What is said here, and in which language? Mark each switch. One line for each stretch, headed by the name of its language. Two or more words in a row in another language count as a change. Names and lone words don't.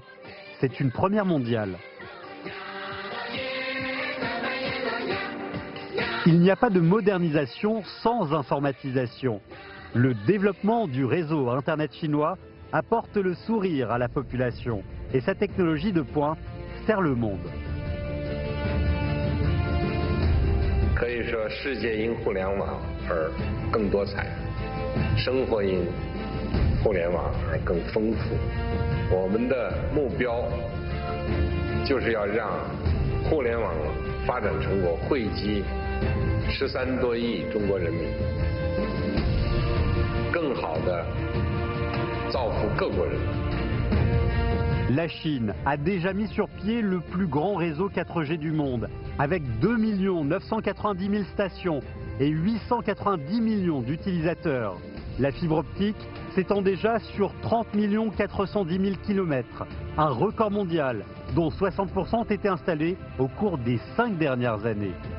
French: C'est une première mondiale. Il n'y a pas de modernisation sans informatisation. Le développement du réseau Internet chinois apporte le sourire à la population et sa technologie de pointe sert le monde.
Chinese: 可以说，世界因互联网而更多彩，生活因互联网而更丰富。我们的目标就是要让互联网发展成果惠及13多亿中国人民，更好的造福各国人民。
French: La Chine a déjà mis sur pied le plus grand réseau 4G du monde, avec 2 990 000 stations et 890 millions d'utilisateurs. La fibre optique s'étend déjà sur 30 410 000 km, un record mondial dont 60% ont été installés au cours des 5 dernières années.